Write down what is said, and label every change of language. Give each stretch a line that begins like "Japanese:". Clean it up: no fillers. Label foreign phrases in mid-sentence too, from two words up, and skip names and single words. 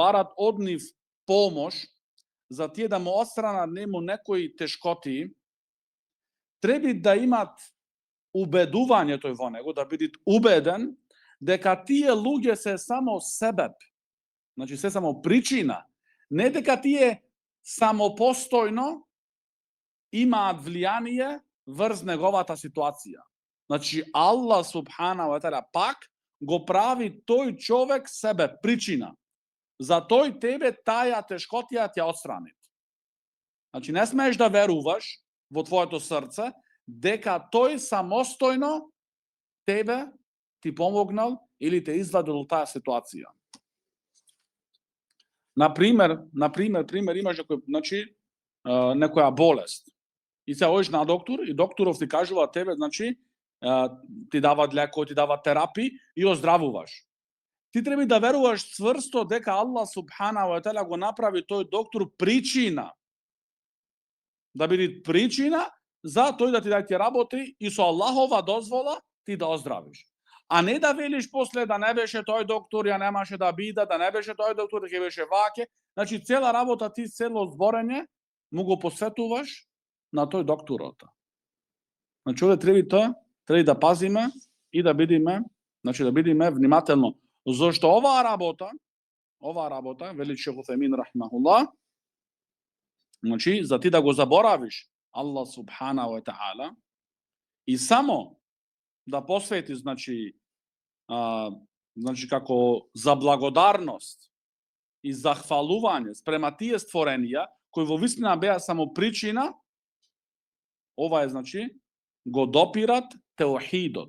Macedonian: барат од нив помош за тие да му отстранат нему некои тешкоти, треба да имат убедување тој во него, да бидат убеден дека тие луѓе се само себеб, значи се само причина, не дека тие самопостојно имаат влијание врз неговата ситуација. Значи Аллах
Arabic: سبحانه وتعالى
Macedonian: пак го прави тој човек себе причина. За тој тебе таја тешкотија ќе отстрани. Значи не смееш да веруваш во твоето срце дека тој самостојно тебе ти помогнал или те извадил од таа ситуација. Например, имаш некој, значи, некоја болест. И се одиш на доктор и докторов ти кажува тебе, значи, ти дава лекови, ти дава терапии и оздравуваш. Ти треба да веруваш цврсто дека Аллах
Arabic: سبحانه وتعالى
Macedonian: го направи тој доктор причина. Да биде причина за тој да ти даде работи и со Аллахова дозвола ти да оздравиш. А не да велиш после да не беше тој доктор, ја немаше да биде, да не беше тој доктор, дека беше ваке. Значи цела работа ти, цело зборење му го посветуваш на тој докторот. Значи овде треба да пазиме и да бидиме, значи да бидиме внимателно. Зошто оваа работа, вели Шейх Утхајмин рахимахуллах, значи за ти да го заборавиш Аллах
Arabic: سبحانه وتعالى
Macedonian: и само да посветиш, значи како за благодарност и захвалување спрема тие створенија кои во вистина беа само причина, ова е, значи, го допират теохидот.